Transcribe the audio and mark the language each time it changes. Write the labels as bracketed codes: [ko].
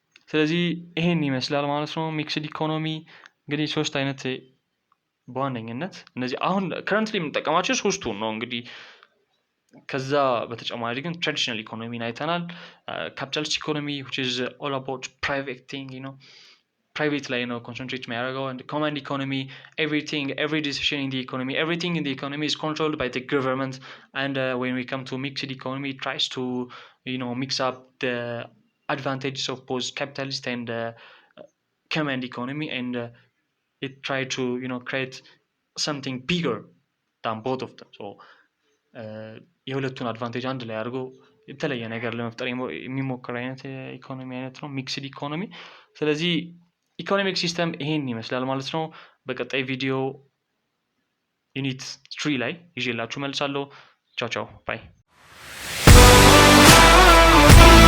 [am] ስለዚህ ይሄን ይመስላል ማለት ነው ሚክስድ ኢኮኖሚ። እንግዲህ ሶስት አይነት በዋነኝነት እነዚህ አሁን ከረንትሊ የምንጠቀማቸው ሶስቱን ነው። እንግዲህ ከዛ በተጨማሪ ግን ትራዲሽናል ኢኮኖሚን አይተናል። ካፒታሊስት ኢኮኖሚ [en] which is all about private thing, [am] private ላይ ነው ኮንሰንትሬት የሚያደርገው። [en] and command economy, every decision in the economy, everything in the economy is controlled by the government. And when we come to mixed economy, it tries to mix up the advantages of both capitalist and command economy, and it try to create something bigger than both of them. [am] So የሁለቱን አድቫንቴጅ አንድ ላይ አድርጎ የተለየ ነገር ለመፍጠር የሚሞክር አይነት ኢኮኖሚ አይነት ነው ሚክስድ ኢኮኖሚ። ስለዚህ ኢኮኖሚክ ሲስተም ይሄን ይመስላል ማለት ነው። በቀጣይ ቪዲዮ ዩኒት 3 ላይ ይዤላችሁ መልሳለሁ። ቻው ባይ።